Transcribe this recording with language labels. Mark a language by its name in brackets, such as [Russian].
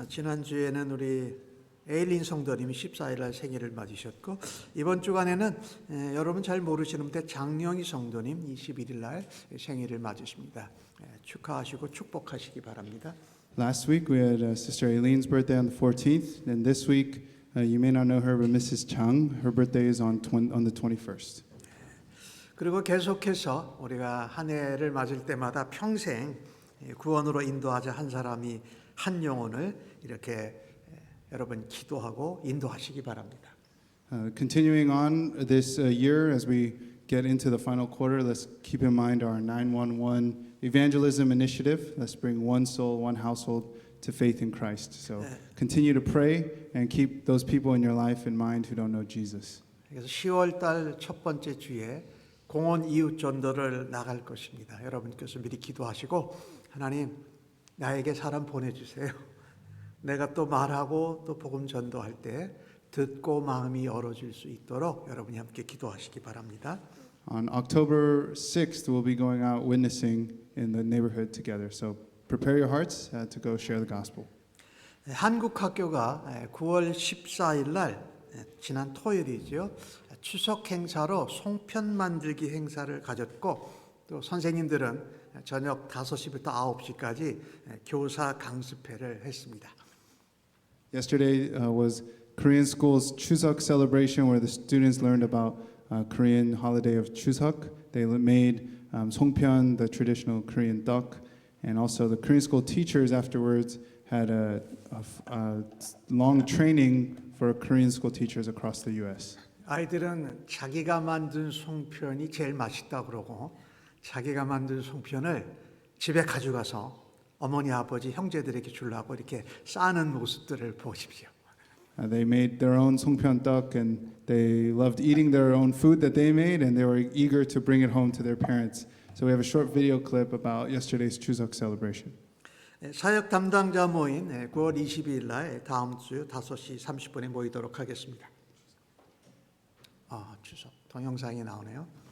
[Korean] 지난주에는 우리 에일린 성도님이 14일 날 생일을 맞으셨고 이번 주간에는 여러분 잘 모르시는데 장영희 성도님 21일 날 생일을 맞으십니다. 축하하시고 축복하시기 바랍니다. [English] Last week we had Sister Aileen's birthday on the 14th, and this week you may not know her, but Mrs. Chung, her birthday is on the 21st. [Korean] 그리고 계속해서 우리가 한 해를 맞을 때마다 평생 구원으로 인도하자 한 사람이 한 영혼을 이렇게 여러분 기도하고 인도하시기 바랍니다. [English] Continuing on this year, as we get into the final quarter, let's keep in mind our 911 evangelism initiative. Let's bring one soul, one household to faith in Christ. So continue to pray and keep those people in your life in mind who don't know Jesus. [Korean] 그래서 10월 달 첫 번째 주에 공원 이웃 전도를 나갈 것입니다. 여러분께서 미리 기도하시고 하나님 나에게 사람 보내주세요. 내가 또 말하고 또 복음 전도할 때 듣고 마음이 열어질 수 있도록 여러분이 함께 기도하시기 바랍니다. [English] On October 6th, we'll be going out witnessing in the neighborhood together. So prepare your hearts to go share the gospel. [Korean] 한국 학교가 9월 14일 날 지난 토요일이죠. 추석 행사로 송편 만들기 행사를 가졌고 또 선생님들은 저녁 5시부터 9시까지 교사 강습회를 했습니다. [English] Yesterday was Korean School's Chuseok celebration where the students learned about Korean holiday of Chuseok. They made songpyeon, the traditional Korean duck, and also the Korean School teachers afterwards had a long training for Korean school teachers across the U.S. [Korean] 아이들은 자기가 만든 송편이 제일 맛있다 그러고 자기가 만든 송편을 집에 가져가서 어머니, 아버지, 형제들에게 주려고 이렇게 싸는 모습들을 보십시오. [English] They made their own songpyeon duck and they loved eating their own food that they made and they were eager to bring it home to their parents. So we have a short video clip about yesterday's Chuseok celebration. [Korean] 사역 담당자 모임 9월 22일 날 다음 주 5시 30분에 모이도록 하겠습니다. 추석 동영상이 나오네요.